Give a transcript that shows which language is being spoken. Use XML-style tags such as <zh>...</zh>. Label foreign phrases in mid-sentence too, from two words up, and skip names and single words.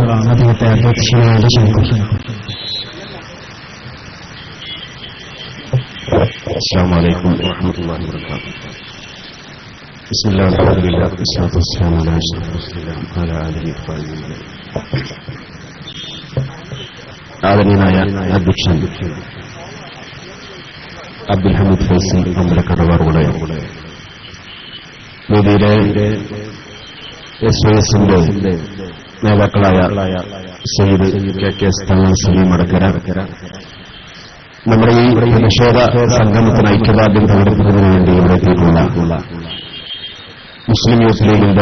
<ml>അദ്ദേഹത്തെ അധ്യക്ഷനായി ക്ഷണിക്കുന്നു.</ml> <ar>السلام عليكم ورحمة الله وبركاته. بسم الله الحمد لله والصلاة والسلام على أشرف المرسلين وعلى آله وصحبه.</ar> <ml>ആദരണീയനായ അധ്യക്ഷൻ അബ്ദുൽ ഹമീദ് ഫൈസി അമ്പലക്കടവാറുടെ വേദിയിലെ SYSന്റെ നേതാക്കളായ സയ്യിദ് KK തങ്ങൾ സലീം അടക്കര, നമ്മുടെ ഈ പ്രതിഷേധ സംഗമത്തിന് ഐക്യദാർഢ്യം പ്രകടിപ്പിക്കുന്നതിന് വേണ്ടി ഇവിടെ എത്തിയിട്ടുള്ള മുസ്ലിം യൂത്ത് ലീഗിന്റെ</ml>